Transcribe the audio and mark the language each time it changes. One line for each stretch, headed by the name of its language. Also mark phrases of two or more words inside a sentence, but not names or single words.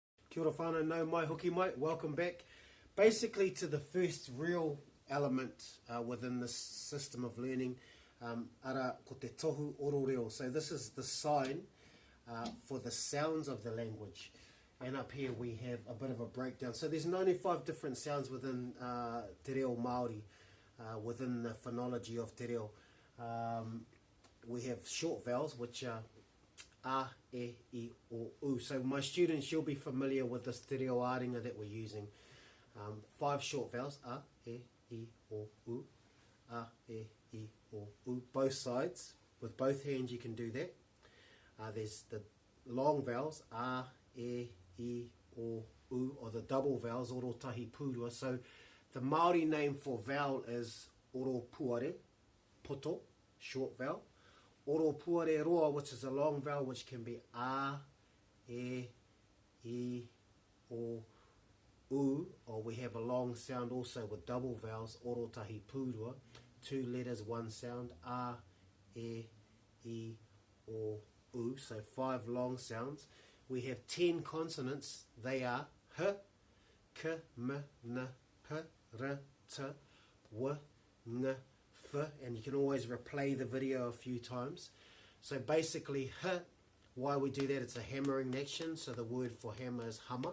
Māori: Kia ora whānau, nau mai, hoki mai,
English: welcome back. Basically to the first real element within this system of learning,
Māori: ara ko te tohu oro reo.
English: So this is the sign for the sounds of the language. And up here we have a bit of a breakdown. So there's 95 different sounds within Te Reo Māori, within the phonology of Te Reo. We have short vowels, which are a, e, I, o, u. So my students, you'll be familiar with this Te Reo āringa that we're using. 5 short vowels, a, e, I, o, u, a, e, I, o, u. Both sides, with both hands you can do that. There's the long vowels, a, e, I, o, u, or the double vowels,
Māori: oro tahi pūrua.
English: So the Māori name for vowel is
Māori: oro puare, poto,
English: short vowel.
Māori: Oro puare roa,
English: which is a long vowel, which can be a, e, I, o, u, or we have a long sound also with double vowels,
Māori: oro tahi pūrua,
English: 2 letters, 1 sound, a, e, I, o, u, so 5 long sounds. We have 10 consonants. They are h, k, m, n, p, r, t, w, ng, f, and you can always replay the video a few times. So basically h, why we do that, it's a hammering action, so the word for hammer is hammer.